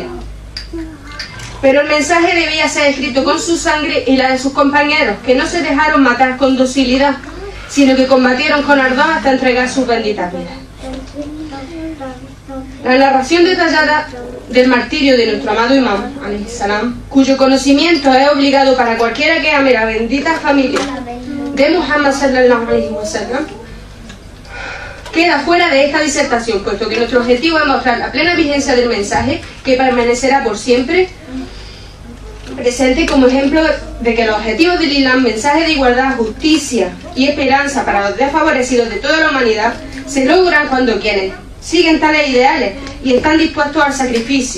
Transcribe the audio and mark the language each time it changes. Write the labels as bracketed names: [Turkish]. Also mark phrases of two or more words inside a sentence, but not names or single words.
[Spanish] Pero el mensaje debía ser escrito con su sangre y la de sus compañeros, que no se dejaron matar con docilidad, sino que combatieron con ardor hasta entregar sus benditas vidas. La narración detallada del martirio de nuestro amado imam, [Arabic] عليه السلام, [Spanish] cuyo conocimiento es obligado para cualquiera que ame la bendita familia de Muhammad [Arabic] صلى الله عليه وسلم, [Spanish] queda fuera de esta disertación, puesto que nuestro objetivo es mostrar la plena vigencia del mensaje, que permanecerá por siempre presente como ejemplo de que los objetivos del Islam, mensaje de igualdad, justicia y esperanza para los desfavorecidos de toda la humanidad, se logran cuando quienes siguen tales ideales y están dispuestos al sacrificio.